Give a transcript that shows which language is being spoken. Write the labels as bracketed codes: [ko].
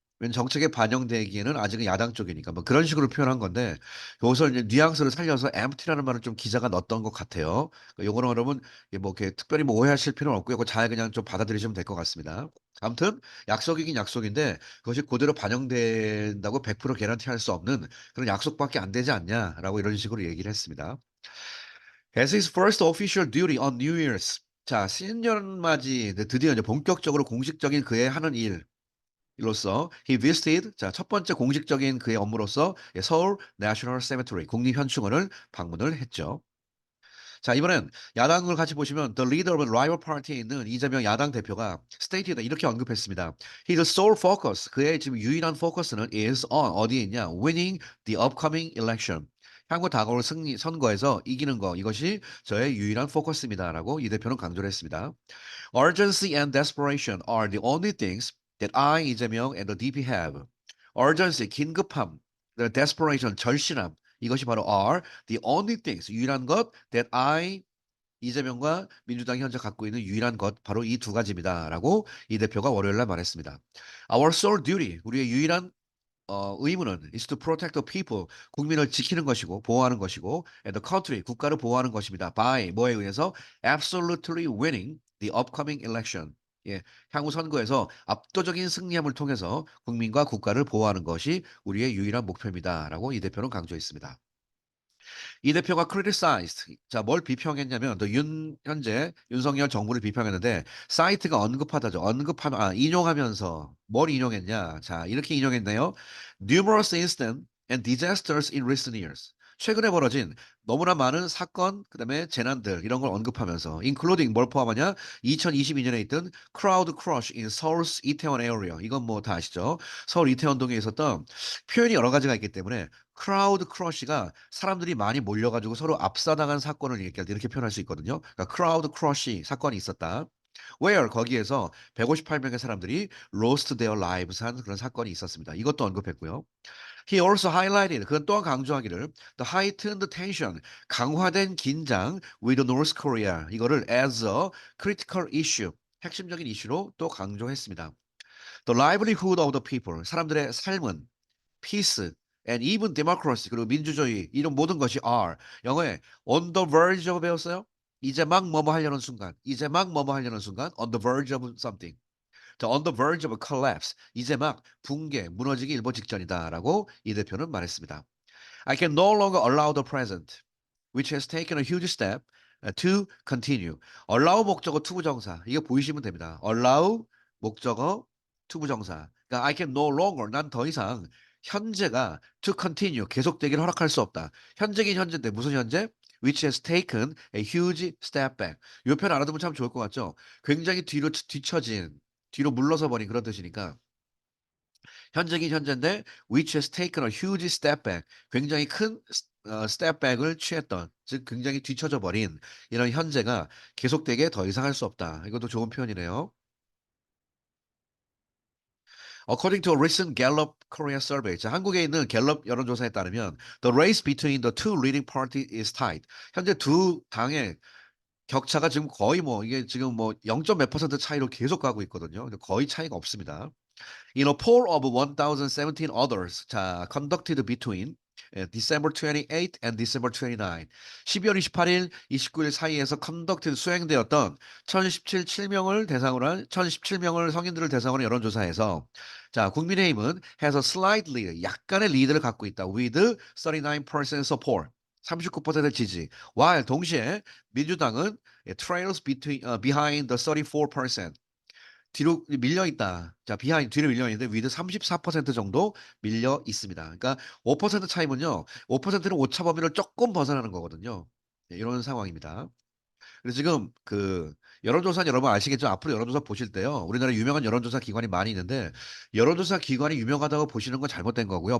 [ko] 왜냐면 정책에 반영되기에는 아직은 야당 쪽이니까." 뭐 그런 식으로 표현한 건데 요것을 이제 뉘앙스를 살려서 empty라는 말을 좀 기자가 넣었던 것 같아요. 요거는 여러분 이게 뭐 이렇게 특별히 뭐 오해하실 필요는 없고요. 그거 잘 그냥 좀 받아들이시면 될 것 같습니다. 아무튼 약속이긴 약속인데 그것이 고대로 반영된다고 100% 개런티할 수 없는 그런 약속밖에 안 되지 않냐라고 이런 식으로 얘기를 했습니다. [en] As his first official duty on New Year's. [ko] 자, 신년맞이 드디어 이제 본격적으로 공식적인 그의 하는 일로서 [en] he visited [ko] 자, 첫 번째 공식적인 그의 업무로서 예, 서울 National Cemetery 국립현충원을 방문을 했죠. 자, 이번엔 야당을 같이 보시면 [en] The leader of the rival party [ko] 에 있는 이재명 야당 대표가 stated 이렇게 언급했습니다. [en] His sole focus [ko] 그의 지금 유일한 포커스는 [en] is on [ko] 어디에 있냐? [en] Winning the upcoming election. [ko] 향후 다가올 승리 선거에서 이기는 거 이것이 저의 유일한 포커스입니다라고 이 대표는 강조를 했습니다. [en] Urgency and desperation are the only things that I 이재명 and the DP have. [ko] Urgency 긴급함, [en] the desperation [ko] 절실함 이것이 바로 [en] are the only things [ko] 유일한 것 [en] that I [ko] 이재명과 민주당이 현재 갖고 있는 유일한 것 바로 이 두 가지입니다라고 이 대표가 월요일 날 말했습니다. [en] Our sole duty [ko] 우리의 유일한 의무는 [en] is to protect the people [ko] 국민을 지키는 것이고 보호하는 것이고 [en] and the country [ko] 국가를 보호하는 것입니다. [en] by [ko] 뭐에 의해서 [en] absolutely winning the upcoming election. [ko] 예, 향후 선거에서 압도적인 승리함을 통해서 국민과 국가를 보호하는 것이 우리의 유일한 목표입니다라고 이 대표는 강조했습니다. 이 대표가 criticized 자 뭘 비평했냐면 또 현재 윤석열 정부를 비평했는데 사이트가 언급하다죠. 인용하면서 뭘 인용했냐. 자 이렇게 인용했네요. [en] "Numerous incidents and disasters in recent years." [ko] 최근에 벌어진 너무나 많은 사건 그다음에 재난들 이런 걸 언급하면서 including 뭘 포함하냐 2022 년에 있던 [en] crowd crush in Seoul's [ko] 이태원 area. 이건 뭐 다 아시죠? 서울 이태원동에 있었던 표현이 여러 가지가 있기 때문에 크라우드 크러쉬가 사람들이 많이 몰려 가지고 서로 압사당한 사건을 얘기할 때 이렇게 표현할 수 있거든요. 그러니까 크라우드 크러쉬 사건이 있었다. where 거기에서 158 명의 사람들이 [en] lost their lives [ko] 한 그런 사건이 있었습니다. 이것도 언급했고요. [en] He also highlighted [ko] 그건 또한 강조하기를 [en] the heightened tension [ko] 강화된 긴장 [en] with North Korea 이거를 as a critical issue [ko] 핵심적인 이슈로 또 강조했습니다. [en] The livelihood of the people [ko] 사람들의 삶은 [en] peace and even democracy [ko] 그리고 민주주의 이런 모든 것이 [en] are [ko] 영어에 [en] on the verge of [ko] 배웠어요? 이제 막 뭐뭐 하려는 순간, 이제 막 뭐뭐 하려는 순간 [en] on the verge of something. 자, on the verge of a collapse. [ko] 이제 막 붕괴, 무너지기 일보 직전이다라고 이 대표는 말했습니다. [en] I can no longer allow the present, which has taken a huge step to continue. [ko] allow 목적어 투부정사. 이거 보이시면 됩니다. allow 목적어 투부정사. 그러니까 [en] I can no longer [ko] 난 더 이상 현재가 [en] to continue [ko] 계속되기를 허락할 수 없다. 현재긴 현재인데 무슨 현재? [en] which has taken a huge step back. [ko] 요 표현 알아두면 참 좋을 것 같죠? 굉장히 뒤처진, 뒤로 물러서 버린 그런 뜻이니까 현재긴 현재인데 [en] which has taken a huge step back. [ko] 굉장히 큰 step back을 취했던 즉 굉장히 뒤처져 버린 이런 현재가 계속되게 더 이상 할 수 없다. 이것도 좋은 표현이네요. [en] According to a recent Gallup Korea survey. [ko] 자, 한국에 있는 갤럽 여론조사에 따르면 [en] the race between the two leading parties is tight. [ko] 현재 두 당의 격차가 지금 거의 뭐 이게 지금 뭐 0. 몇 퍼센트 차이로 계속 가고 있거든요. 근데 거의 차이가 없습니다. [en] In a poll of 1,017 others, 자, conducted between December 28 and December 29. [ko] 12월 28일, 29일 사이에서 conducted 수행되었던 1,017명을 대상으로 한 1,017명을 성인들을 대상으로 한 여론조사에서 자, 국민의힘은 [en] has a slight lead, [ko] 약간의 리드를 갖고 있다. [en] with 39% support. [ko] 39% 지지. while 동시에 민주당은 [en] trails behind the 34%. [ko] 뒤로 밀려 있다. 자, 비하인드 뒤로 밀려 있는데 위드 34% 정도 밀려 있습니다. 그러니까 5% 차이면요. 5%는 오차 범위를 조금 벗어나는 거거든요. 네, 이런 상황입니다. 그래서 지금 그 여론조사는 여러분 아시겠죠? 앞으로 여론조사 보실 때요. 우리나라에 유명한 여론조사 기관이 많이 있는데 여론조사 기관이 유명하다고 보시는 건 잘못된 거고요.